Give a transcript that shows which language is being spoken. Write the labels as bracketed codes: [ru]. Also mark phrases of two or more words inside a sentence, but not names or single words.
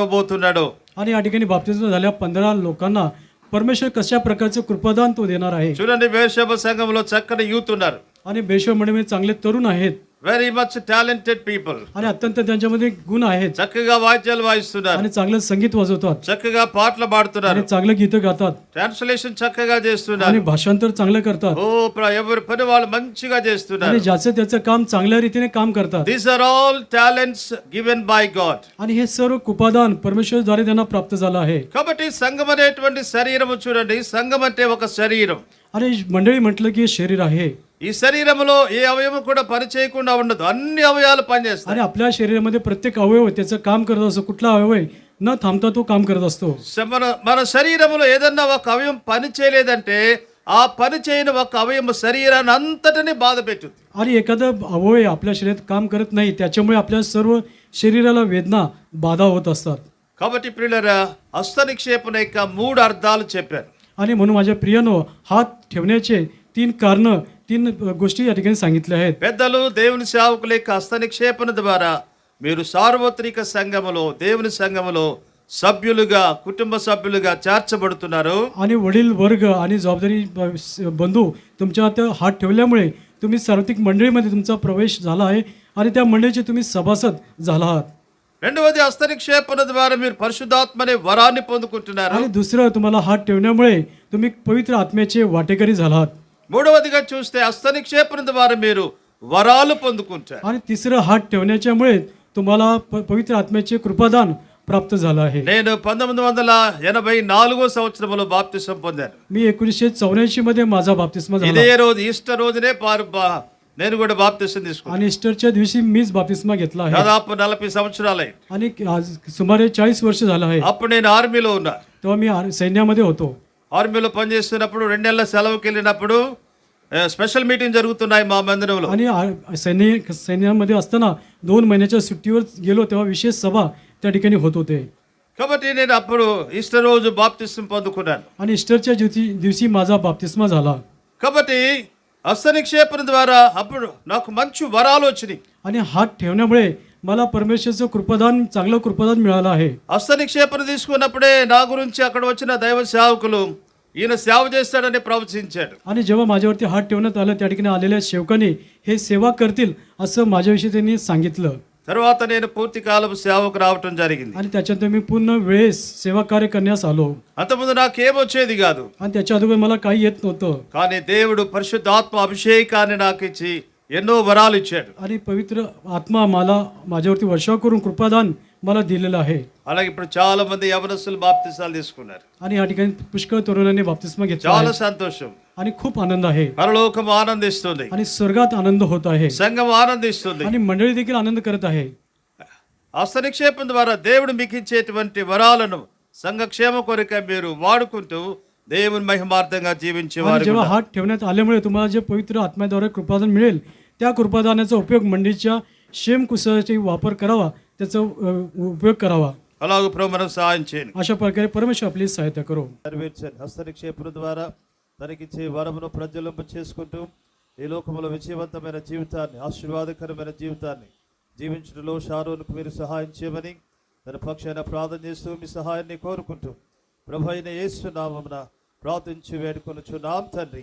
[mr] आणि या ठिकाणी बाप्तिस्म झाल्या 15 लोकांना परमेश्वर कशा प्रकारचं कृपादान तो देणार आहे. [te] చూడండి, బేర్షెబా సంఘంలో చక్కని యూత్ ఉన్నారు. [mr] आणि बेशवा मंडळीमध्ये चांगले तरुण आहेत [en] very much talented people. [mr] आणि अत्यंत त्यांच्यामध्ये गुण आहेत [te] చక్కగా వాద్యాలు వాయిస్తున్నారు, [mr] आणि चांगलं संगीत वाजवतात [te] చక్కగా పాటలు పాడుతున్నారు, [mr] आणि चांगलं गीतं गातात [te] ట్రాన్స్లేషన్ చక్కగా [mr] आणि [te] చేస్తున్నారు. [mr] भाषांतर चांगलं करतात [te] ఓ ఎవరి పని వాళ్ళు మంచిగా చేస్తున్నారు. [mr] आणि ज्याचं त्याचं काम चांगल्या रीतीने काम करतात. [en] these are all talents given by God. [mr] आणि हे सर्व कृपादान परमेश्वरद्वारे त्यांना प्राप्त झालं आहे. [te] కాబట్టి సంఘం అనేటువంటి శరీరము చూడండి, సంఘం అంటే ఒక శరీరం. [mr] आणि मंडळी म्हटलं की हे शरीर आहे [te] ఈ శరీరంలో ఏ అవయవం కూడా పని చేయకుండా ఉండదు, అన్ని అవయవాలు పనిచేస్తాయి. [mr] आणि आपल्या शरीरामध्ये प्रत्येक अवयव त्याचं काम करत असतो. कुठला अवयव आहे न थांबता तो काम करत असतो. [te] మన శరీరంలో ఏదన్నా ఒక అవయవం పని చేయలేదంటే ఆ పని చేయని ఒక అవయవం శరీరాన్ని అంతటిని బాధ పెట్టుద్ది. [mr] आणि एखादा अवयव आपल्या शरीरात काम करत नाही, त्याच्यामुळे आपल्या सर्व शरीराला वेदना बाधा होत असतात. [te] కాబట్టి ప్రియులారా, హస్త నిక్షేపణ యొక్క 3 అర్థాలు చెప్పాను. [mr] आणि म्हणून माझ्या प्रियानो, हात ठेवण्याचे 3 कारणं, 3 गोष्टी या ठिकाणी सांगितल्या आहेत. [te] పెద్దలు దేవుని సేవకుల యొక్క హస్త నిక్షేపణ ద్వారా మీరు సార్వత్రిక సంఘములో, దేవుని సంఘములో సభ్యులుగా, కుటుంబ సభ్యులుగా చేర్చబడుతున్నారు. [mr] आणि वडील वर्ग आणि जबाबदारी बंधू तुमच्या हात हात ठेवल्यामुळे तुम्ही सार्वत्रिक मंडळीमध्ये तुमचा प्रवेश झाला आहे आणि त्या मंडळीचे तुम्ही सभासद झाला आहात. [te] రెండవది హస్త నిక్షేపణ ద్వారా మీరు పరిశుద్ధాత్మనే వరాన్ని పొందుకుంటున్నారు. [mr] आणि दुसरं, तुम्हाला हात ठेवण्यामुळे तुम्ही पवित्र आत्म्याचे वाटेकरी झाला आहात. [te] మూడవదిగా చూస్తే హస్త నిక్షేపణ ద్వారా మీరు వరాలు పొందుకుంటారు. [mr] आणि तिसरं, हात ठेवण्याच्यामुळे तुम्हाला पवित्र आत्म्याचे कृपादान प्राप्त झालं आहे. [te] నేను 1984 సంవత్సరంలో బాప్తిసం పొందాను. [mr] मी 1984 मध्ये माझा बाप्तिस्मा झाला [te] ఇదే రోజు ఈస్టర్ రోజునే నేను కూడా బాప్తిసం తీసుకున్నాను. [mr] आणि ईस्टरच्या दिवशी मीच बाप्तिस्मा घेतला आहे. [te] దాదాపు 40 సంవత్సరాలై. [mr] आणि आज सुमारे 40 वर्ष झालं आहे. [te] అప్పుడు నేను ఆర్మీలో ఉన్నా. [mr] तेव्हा मी सैन्यामध्ये होतो. [te] ఆర్మీలో పనిచేస్తున్నప్పుడు 2 నెలల సెలవుకి వెళ్ళినప్పుడు [en] special meeting [te] జరుగుతున్నాయి మా మందిరంలో. [mr] आणि सैन्यामध्ये असताना 2 महिन्याच्या सुट्टीवर गेलो, तेव्हा विशेष सभा त्या ठिकाणी होत होते. [te] కాబట్టి నేను అప్పుడు ఈస్టర్ రోజు బాప్తిసం పొందుకున్నాను. [mr] आणि ईस्टरच्या दिवशी माझा बाप्तिस्मा झाला. [te] కాబట్టి హస్త నిక్షేపణ ద్వారా అప్పుడు నాకు మంచి వరాలు వచ్చినాయి. [mr] आणि हात ठेवण्यामुळे मला परमेश्वरचं कृपादान, चांगलं कृपादान मिळालं आहे. [te] హస్త నిక్షేపణ తీసుకున్నప్పుడే నా గురించి అక్కడ వచ్చిన దైవ సేవకులు ఈయన సేవ చేస్తాడని ప్రవచించాడు. [mr] आणि जेव्हा माझ्यावरती हात ठेवण्यात आलं, त्या ठिकाणी आलेल्या सेवकांनी हे सेवा करतील असं माझ्याविषयी त्यांनी सांगितलं. [te] తర్వాత నేను పూర్తి కాలం సేవకు రావటం జరిగింది. [mr] आणि त्याच्यानंतर मी पूर्ण वेळेस सेवा कार्य करण्यास आलो. [te] అంతకుముందు నాకేమొచ్చేది కాదు. [mr] आणि त्याच्या अगोदर मला काही येत नव्हतं. [te] కానీ దేవుడు పరిశుద్ధాత్మ అభిషేకాన్ని నాకు ఇచ్చి ఎన్నో వరాలు ఇచ్చాడు. [mr] आणि पवित्र आत्मा मला माझ्यावरती वर्षाव करून कृपादान मला दिलेलं आहे. [te] అలాగే ఇప్పుడు చాలా మంది యవనస్తులు బాప్తిసాలు తీసుకున్నారు. [mr] आणि या ठिकाणी पुष्कळ तरुणांनी बाप्तिस्मा घेतला [te] చాలా [mr] आहे. [te] సంతోషం. [mr] आणि खूप आनंद आहे. [te] పరలోకం ఆనందిస్తుంది, [mr] आणि स्वर्गात आनंद होत आहे. [te] సంఘం ఆనందిస్తుంది. [mr] आणि मंडळी देखील आनंद करत आहे. [te] హస్త నిక్షేపం ద్వారా దేవుడు మీకు ఇచ్చేటువంటి వరాలను సంఘక్షేమ కొరకై మీరు వాడుకుంటూ దేవుని మహిమార్థంగా [mr] आणि [te] జీవించేవారు. [mr] जेव्हा हात ठेवण्यात आल्यामुळे तुम्हाला जे पवित्र आत्म्याद्वारे कृपादान मिळेल, त्या कृपादानाचा उपयोग मंडळीच्या क्षेमकुशलतेसाठी वापर करावा, त्याचा उपयोग करावा. [te] అలాగే ప్రభు మనం సహాయం చేయండి. [mr] अशा प्रकारे परमेश्वर आपली सहायता करो. [te] నెరవేర్చండి. హస్త నిక్షేపణ ద్వారా తనకిచ్చే వరమును ప్రజ్వలింప చేసుకుంటూ ఈ లోకములో విజయవంతమైన జీవితాన్ని, ఆశీర్వాదకరమైన జీవితాన్ని జీవించడంలో షారోన్కు మీరు సహాయం చేయమని తన పక్షాన ప్రార్థన చేస్తూ మీ సహాయాన్ని కోరుకుంటూ ప్రభు అయిన యేసు నామమున ప్రార్థించి వేడుకొనుచున్నాం తండ్రి.